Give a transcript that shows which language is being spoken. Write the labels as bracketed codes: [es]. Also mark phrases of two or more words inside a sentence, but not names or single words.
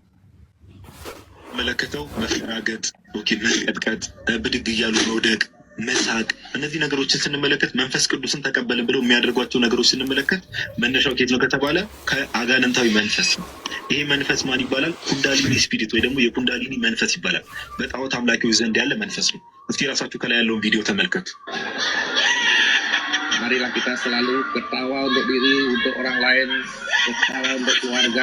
[am] መለከተው መፈራገጥ፣ መቀጥቀጥ፣ ብድግ እያሉ መውደቅ፣ መሳቅ፣ እነዚህ ነገሮችን ስንመለከት መንፈስ ቅዱስን ተቀበልን ብለው የሚያደርጓቸው ነገሮች ስንመለከት መነሻው ከየት ነው ከተባለ ከአጋንንታዊ መንፈስ ነው። ይሄ መንፈስ ማን ይባላል? [en] Kundalini spirit [am] ወይ ደግሞ የኩንዳሊኒ መንፈስ ይባላል። በጣዖት aምላኪዎች ዘንድ ያለ መንፈስ ነው። እስኪ ራሳችሁ ከላይ ያለውን ቪዲዮ ተመልከቱ። [id] Marilah kita selalu bertawa untuk diri, untuk orang lain, bertawa untuk keluarga.